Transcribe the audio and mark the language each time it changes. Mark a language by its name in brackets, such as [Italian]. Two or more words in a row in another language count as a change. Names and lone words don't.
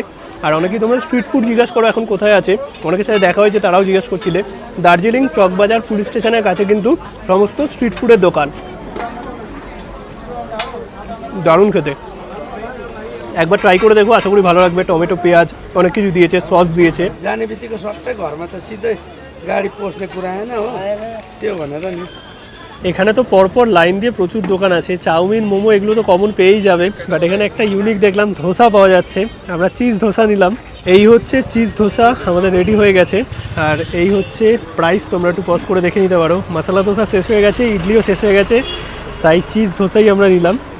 [Bangla] আর অনেকেই তোমরা [English] street food [Bangla] জিজ্ঞাসা করো এখন কোথায় আছে, অনেকের সাথে দেখা হয়েছে, তারাও জিজ্ঞাসা করছিলে। দার্জিলিং চকবাজার [English] police station [Bangla] কাছে কিন্তু সমস্ত [English] street food [Bangla] দোকান। দারুণ খেতে, একবার ट्राई করে দেখো, আশা করি ভালো লাগবে। টমেটো, পেঁয়াজ অনেক কিছু দিয়েছে, সস দিয়েছে। [Nepali] जाने बित्तिकै सट्टै घरमा त सिधै गाडी पस्ने कुरा होइन हो, त्यो भनेर नि। [Bangla] এখানে তো পরপর লাইন দিয়ে প্রচুর দোকান আছে, চাউমিন, মোমো এগুলো তো কমন পেয়েই যাবে, বাট এখানে একটা ইউনিক দেখলাম ধোসা পাওয়া যাচ্ছে। আমরা চিজ ধোসা নিলাম। এই হচ্ছে চিজ ধোসা আমাদের রেডি হয়ে গেছে, আর এই হচ্ছে প্রাইস, তোমরা একটু পজ করে দেখে নিতে পারো। মশলা ধোসা শেষ হয়ে গেছে, ইডলিও শেষ হয়ে গেছে, তাই চিজ ধোসাই আমরা নিলাম।